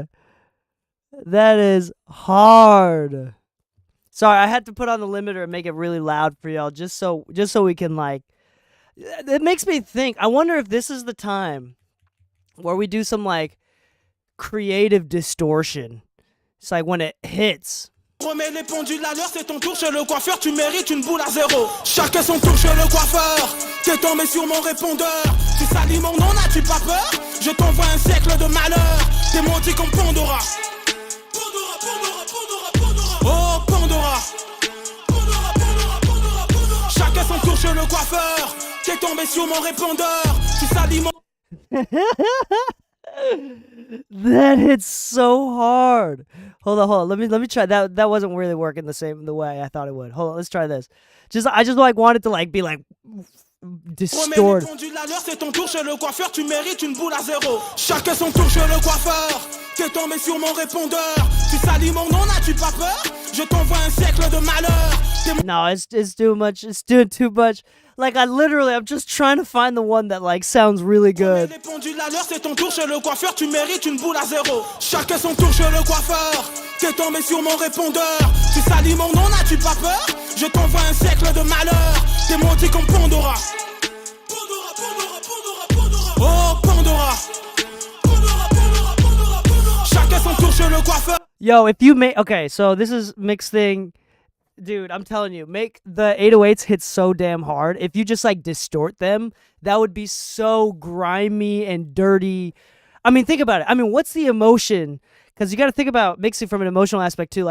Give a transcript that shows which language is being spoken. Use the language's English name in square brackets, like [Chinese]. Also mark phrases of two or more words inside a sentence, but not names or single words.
[English] That is hard. Sorry, I had to put on the limiter and make it really loud for y'all, just so we can like. It makes me think. I wonder if this is the time where we do some like creative distortion. It's like when it hits. [French] Remets les pendules à l'heure, c'est ton tour chez le coiffeur, tu mérites une boule à zéro. Chacun son tour chez le coiffeur. T'es tombé sur mon répondeur. Tu salis mon nom, n'as-tu pas peur? Je t'envoie un siècle de malheur. T'es maudit comme Pandora. Pandora, Pandora, Pandora, Pandora. Oh Pandora. Pandora, Pandora, Pandora, Pandora. Chacun son tour chez le coiffeur. T'es tombé sur mon répondeur. Tu salis mon. [English] That hits so hard. Hold on. Let me try that. That wasn't really working the way I thought it would. Hold on, let's try this. I just like wanted to like be like distort. [French] Répondu la leur, c'est ton tour chez le coiffeur. Tu mérites une boule à zéro. Chacun son tour chez le coiffeur. T'es tombé sur mon répondeur. Tu salis mon nom, n'as-tu pas peur? Je t'envoie un siècle de malheur. [English] No, it's too much. It's doing too much. Like I'm just trying to find the one that like sounds really good. [French] Répondu la leur, c'est ton tour chez le coiffeur. Tu mérites une boule à zéro. Chacun son tour chez le coiffeur. T'es tombé sur mon répondeur. Tu salis mon nom, n'as-tu pas peur? Je t'envoie un siècle de malheur. T'es monté comme Pandora. Pandora, Pandora, Pandora, Pandora. Oh Pandora. Pandora, Pandora, Pandora, Pandora. Chacun son tour chez le coiffeur. [English] Yo, if you make okay, so this is mixed thing. Dude, I'm telling you, make the 808s hit so damn hard. If you just like distort them, that would be so grimy and dirty. I mean, think about it. I mean, what's the emotion? Because you got to think about mixing from an emotional aspect too.